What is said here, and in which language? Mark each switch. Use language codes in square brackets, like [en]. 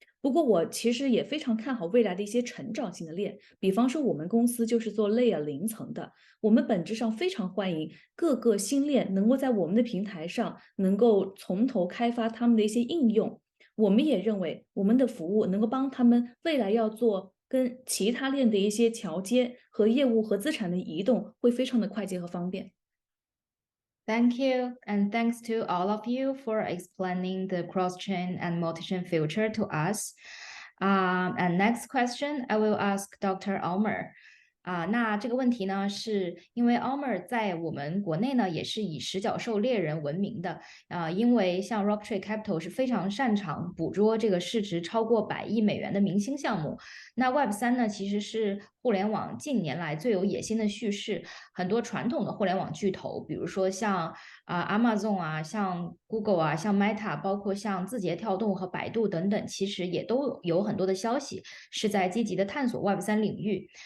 [zh] 不过我其实也非常看好未来的一些成长性的链，比方说我们公司就是做 Layer 0层的，我们本质上非常欢迎各个新链能够在我们的平台上能够从头开发他们的一些应用。我们也认为我们的服务能够帮他们未来要做跟其他链的一些桥接和业务和资产的移动会非常的快捷和方便。 [en] Thank you, and thanks to all of you for explaining the cross-chain and multi-chain future to us. And next question, I will ask Dr. Omer. [zh] 那这个问题呢，是因为 Omer 在我们国内呢也是以实角兽猎人闻名的，因为像 RockTree Capital 是非常擅长捕捉这个市值超过100亿美元的明星项目。那 Web3 呢，其实是互联网近年来最有野心的叙事，很多传统的互联网巨头，比如说像Amazon 啊，像 Google 啊，像 Meta，包括像字节跳动和百度等等，其实也都有很多的消息是在积极的探索 Web3领域。